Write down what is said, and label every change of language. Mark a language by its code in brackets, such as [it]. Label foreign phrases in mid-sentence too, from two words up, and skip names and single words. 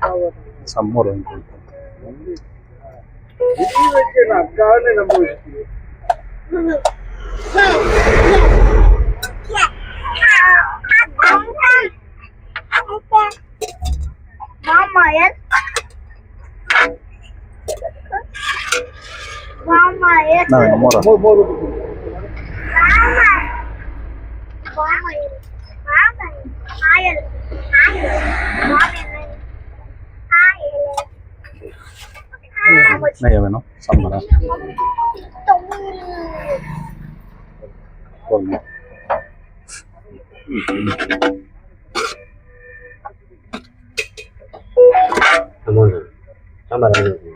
[ta] அக்கான்னு நம்ம [en] Mama, yes. Mama, yes. [ta] நான் மோரா [en] Mama. Mama, yes. Mama, ayel. Ayel. Mama, ayel. [ta] நெய்ய வேணும் சாம்பாரா போதுமா சாம்பார்